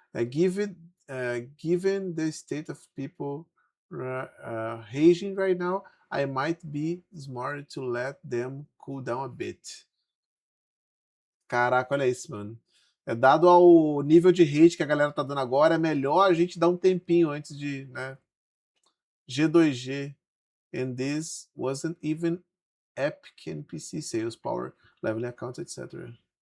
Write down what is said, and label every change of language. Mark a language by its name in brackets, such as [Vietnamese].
[English] Given the state of people raging right now, I might be smart to let them cool down a bit. [Portuguese] Caraca, olha isso, mano. Dado ao nível de hate que a galera tá dando agora, é melhor a gente dar um tempinho antes de, né? [English] G2G. And this wasn't even Epic NPC sales power, leveling accounts, etc.